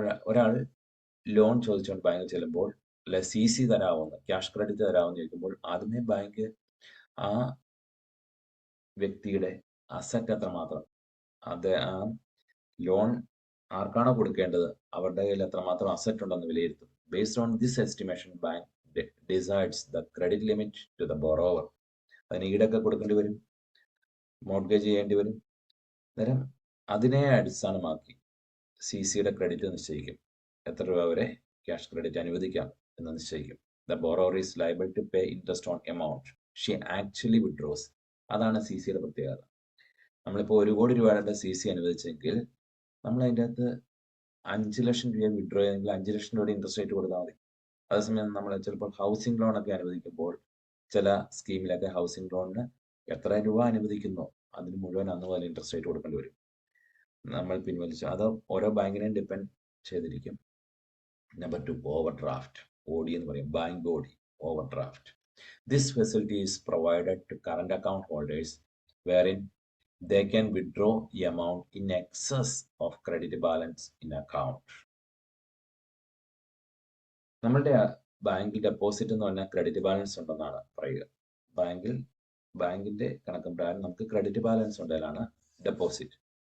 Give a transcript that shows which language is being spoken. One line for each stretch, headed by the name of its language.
Malayalam: ഒരാൾ ലോൺ ചോദിച്ചുകൊണ്ട് ബാങ്കിൽ ചെല്ലുമ്പോൾ അല്ലെ CC തരാവുന്ന, ക്യാഷ് ക്രെഡിറ്റ് തരാമെന്ന് ചോദിക്കുമ്പോൾ ആദ്യമേ ബാങ്ക് ആ വ്യക്തിയുടെ അസറ്റ് എത്രമാത്രം, അത് ആ ലോൺ ആർക്കാണോ കൊടുക്കേണ്ടത് അവരുടെ കയ്യിൽ എത്രമാത്രം അസറ്റ് ഉണ്ടെന്ന് വിലയിരുത്തും.
English: Based on this estimation, bank decides the credit limit to the borrower.
Malayalam: അതിന് ഈടൊക്കെ കൊടുക്കേണ്ടി വരും, മോർഗേജ് ചെയ്യേണ്ടി വരും. അന്നേരം അതിനെ അടിസ്ഥാനമാക്കി CCയുടെ ക്രെഡിറ്റ് നിശ്ചയിക്കും. എത്ര രൂപ വരെ ക്യാഷ് ക്രെഡിറ്റ് അനുവദിക്കാം എന്ന് നിശ്ചയിക്കും.
English: The borrower is liable to pay interest on amount she actually withdraws.
Malayalam: അതാണ് CCയുടെ പ്രത്യേകത. നമ്മളിപ്പോൾ 1 കോടി രൂപയുടെ CC അനുവദിച്ചെങ്കിൽ നമ്മൾ അതിൻ്റെ അകത്ത് 5 ലക്ഷം രൂപ വിഡ്രോ ചെയ്തെങ്കിൽ 5 ലക്ഷം രൂപയുടെ ഇൻട്രസ്റ്റ് റേറ്റ് കൊടുത്താൽ മതി. അതേസമയം നമ്മൾ ചിലപ്പോൾ ഹൗസിംഗ് ലോൺ ഒക്കെ അനുവദിക്കുമ്പോൾ ചില സ്കീമിലൊക്കെ ഹൗസിംഗ് ലോണിന് എത്ര രൂപ അനുവദിക്കുന്നോ അതിന് മുഴുവൻ അന്ന് പോലെ ഇൻട്രസ്റ്റ് റേറ്റ് കൊടുക്കേണ്ടി വരും. നമ്മൾ പിൻവലിച്ചു അത് ഓരോ ബാങ്കിനെയും ഡിപ്പെൻഡ് ചെയ്തിരിക്കും. നമ്പർ 2, ഓവർ ഡ്രാഫ്റ്റ്, OD എന്ന് പറയും, bank OD, over draft.
English: This facility is provided to current account holders wherein they can withdraw the amount in excess of credit balance in account.
Malayalam: നമ്മളുടെ ബാങ്കിൽ ഡെപ്പോസിറ്റ് എന്ന് പറഞ്ഞാൽ credit balance ഉണ്ടെന്നാണ് പറയുക. ബാങ്കിന്റെ കണക്കും പ്രകാരം നമുക്ക് ക്രെഡിറ്റ് ബാലൻസ് ഉണ്ടെങ്കിലാണ് ഡെപ്പോസിറ്റ്.